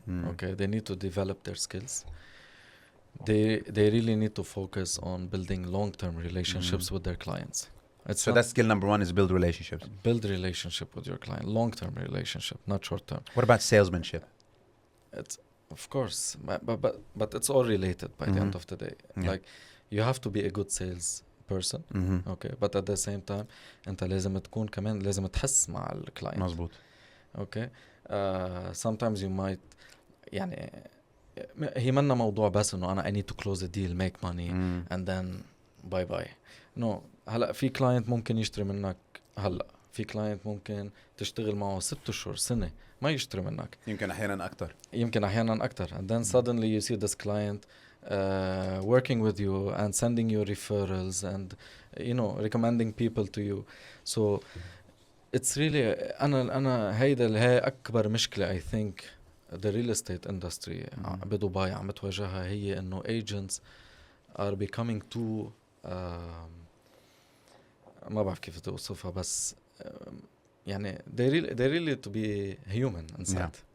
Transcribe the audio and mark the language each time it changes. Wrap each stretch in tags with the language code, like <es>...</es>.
<en>Okay, they need to develop their skills. They really need to focus on building long-term relationships with their clients. So that's skill number one, is build relationships. Build a relationship with your client, long-term relationship, not short-term. What about salesmanship? It's of course, but it's all related by the end of the day. Yeah. Like, you have to be a good sales person.</en> <ar>Okay, but at the same time انت لازم تكون كمان لازم تحس مع الكلاينت. مظبوط.</ar> <en>Okay, sometimes you might يعني هي منا موضوع بس انه انا I need to close a deal, make money and then bye bye.</en> <ar>No, هلا في كلاينت ممكن يشتري منك هلا، في كلاينت ممكن تشتغل معه 6 أشهر سنة ما يشتري منك. يمكن أحيانا أكتر.</ar> <en>And then suddenly you see this client working with you and sending you referrals and recommending people to you. So it's really أنا هي أكبر مشكلة I think the real estate industry بدبي عم تواجهها، هي إنه agents are becoming too ما بعرف كيف توصفها، بس يعني they really to be human inside.</en>